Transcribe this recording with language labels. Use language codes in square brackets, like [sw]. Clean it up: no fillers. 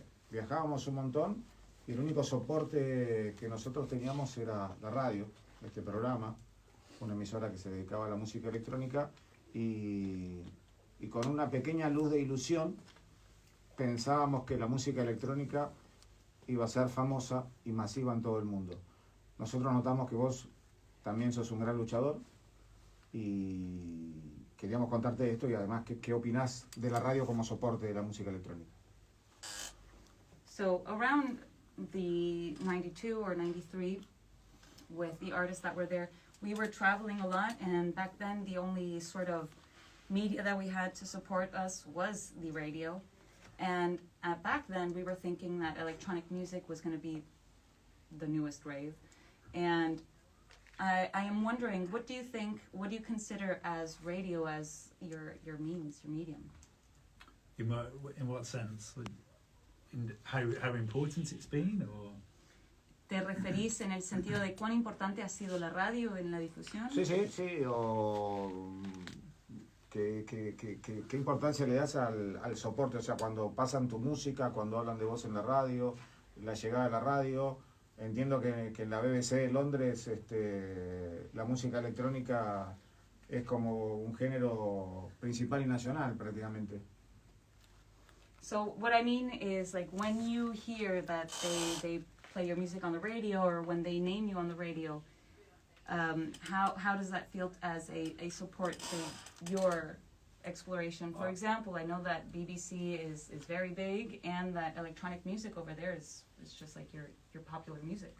[es] viajábamos un montón, y el único soporte que nosotros teníamos era la radio, este programa, una emisora que se dedicaba a la música electrónica, y con una pequeña luz de ilusión pensábamos que la música electrónica iba a ser famosa y masiva en todo el mundo. Nosotros notamos que vos también sos un gran luchador, y queríamos contarte esto, y además qué opinás de la radio como soporte de la música electrónica. [en] So around the 92 or 93, with the artists that were there, we were traveling a lot, and back then the only sort of media that we had to support us was the radio. And back then, we were thinking that electronic music was going to be the newest rave. And I am wondering, what do you consider as radio as your means, your medium? In what sense? In how important it's been, or? [es] ¿Te referís en el sentido de cuán importante ha sido la radio en la difusión? Sí, o ¿qué importancia le das al soporte? O sea, cuando pasan tu música, cuando hablan de vos en la radio, la llegada de la radio. Entiendo que en la BBC de Londres la música electrónica es como un género principal y nacional prácticamente. [en] So what I mean is, like, when you hear that they play your music on the radio, or when they name you on the radio, how does that feel as a support to your exploration? For example, I know that BBC is very big, and that electronic music over there is just like your popular music.